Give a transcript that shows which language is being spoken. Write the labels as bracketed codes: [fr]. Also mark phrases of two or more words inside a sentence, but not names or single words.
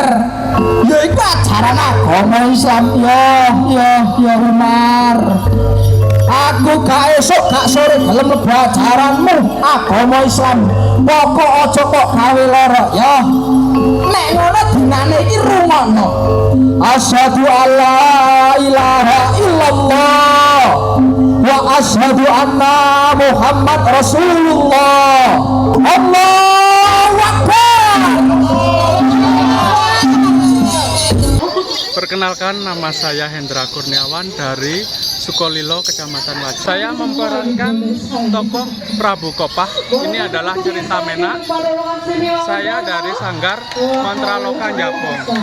[jv] Ya iku ajaran agama Islam. Ya Umar. Aku gak esuk gak sore gelem mlebu ajaranmu agama Islam. Pokok aja kok gawe lara ya. Nek ngono dinane iki rungokno. [ar] أشهد أن لا إله إلا الله وأشهد أن محمدا رسول الله. الله أكبر. [id] Perkenalkan, nama saya Hendra Kurniawan dari Sukolilo, Kecamatan Wajah. Saya memerankan tokoh Prabu Kopah. Ini adalah cerita Menak. Saya dari Sanggar Mantraloka Japong.